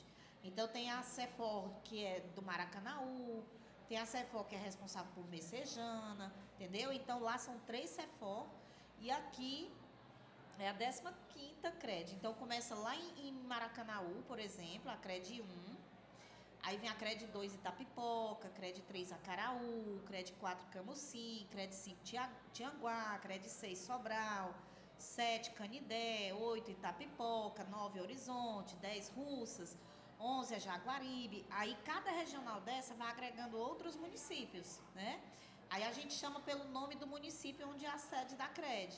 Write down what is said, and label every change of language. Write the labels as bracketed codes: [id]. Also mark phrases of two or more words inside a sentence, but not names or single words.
[pt] Então, tem a CEFOR, que é do Maracanaú, tem a CEFOR, que é responsável por Messejana, entendeu? Então, lá são 3 CEFOR e aqui é a 15ª CRED. Então, começa lá em Maracanaú, por exemplo, a CRED 1. Aí vem a CRED 2 Itapipoca, CRED 3 Acaraú, CRED 4 Camusim, CRED 5 Tianguá, CRED 6 Sobral, 7 Canidé, 8 Itapipoca, 9 Horizonte, 10 Russas, 11 é Jaguaribe. Aí cada regional dessa vai agregando outros municípios, né? Aí a gente chama pelo nome do município onde é a sede da CRED.